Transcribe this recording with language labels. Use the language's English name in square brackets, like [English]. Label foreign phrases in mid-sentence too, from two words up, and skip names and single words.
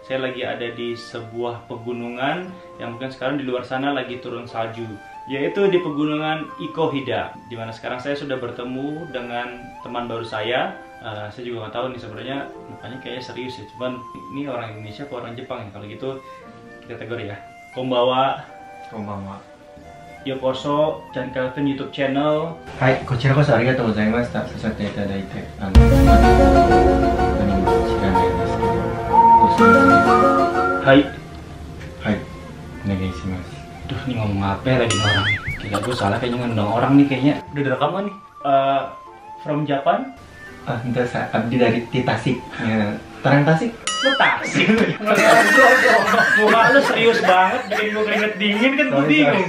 [Indonesian] Saya lagi ada di sebuah pegunungan yang mungkin sekarang di luar sana lagi turun salju, yaitu di pegunungan Ikohida. Dimana sekarang saya sudah bertemu dengan teman baru saya. Saya juga nggak tahu nih sebenarnya mukanya kayaknya serius ya. Cuman ini orang Indonesia atau orang Jepang ya? Kalau gitu kita tegur ya. [Japanese] Konbawa. Yokoso Chan Calvin [English] YouTube channel. [Japanese] はい、こちらこそありがとうございました。させていただいて、何も知らないですけど、ご質問ください。 Hai. はい、お願いします。 [Indonesian] Duh, ini ngomong apa lagi nih orang nih? Gila, gue salah kayaknya ngundang orang nih kayaknya. Udah direkam kan nih? [English] From Japan? [Indonesian] Bentar, saya abdi dari Tasik. Ya, Tarang Tasik? Lu Tasik? Muka lu serius banget, bikin gue keringet dingin kan gue bingung.